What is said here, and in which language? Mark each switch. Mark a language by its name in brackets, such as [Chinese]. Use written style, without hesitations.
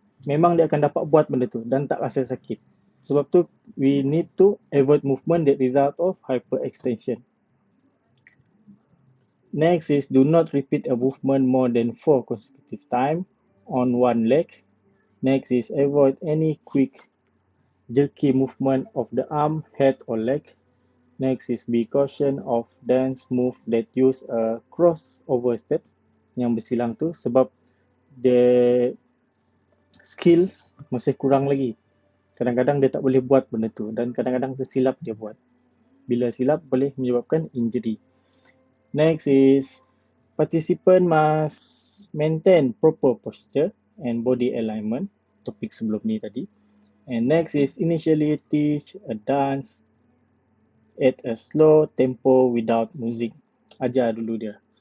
[Malay] Memang dia akan dapat buat benda tu dan tak rasa sakit. Sebab tu, [English] we need to avoid movement that result of hyperextension. Next is do not repeat a movement more than 4 consecutive times on one leg. Next is avoid any quick jerky movement of the arm, head or leg. Next is be caution of dance move that use a crossover step [Malay] yang bersilang tu sebab [English] the skills [Malay] masih kurang lagi. Kadang-kadang dia tak boleh buat benda tu dan kadang-kadang tersilap dia buat. Bila silap boleh menyebabkan injury. [English] Next is participant must maintain proper posture and body alignment. [Malay] Topik sebelum ni tadi. [English] And next is initially teach a dance at a slow tempo without music. [Malay] Ajar dulu dia.